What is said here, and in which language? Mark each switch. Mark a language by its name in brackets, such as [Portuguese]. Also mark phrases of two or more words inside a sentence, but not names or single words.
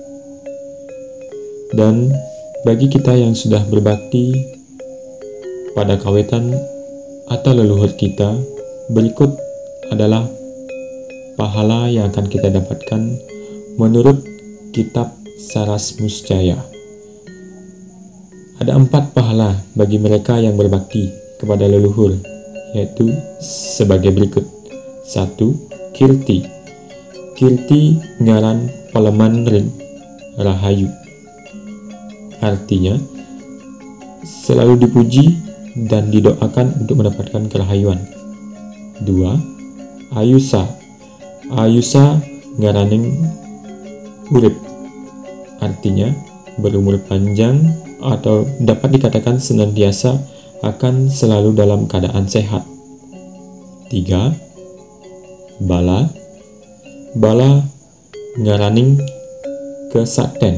[Indonesian] Dan bagi kita yang sudah berbakti pada kawitan atau leluhur kita, berikut adalah pahala yang akan kita dapatkan menurut kitab Saras Muscaya. Ada 4 pahala bagi mereka yang berbakti kepada leluhur, yaitu sebagai berikut. 1. Kirti. [Kawi] Kirti ngaran paleman ring rahayu. [Indonesian] Artinya, selalu dipuji dan didoakan untuk mendapatkan kerahayuan. [Kawi] 2. Ayusa. Ayusa ngaraning urip. [Indonesian] Artinya, berumur panjang atau dapat dikatakan senantiasa akan selalu dalam keadaan sehat. 3. Bala. [Kawi] Bala ngaraning kesakten.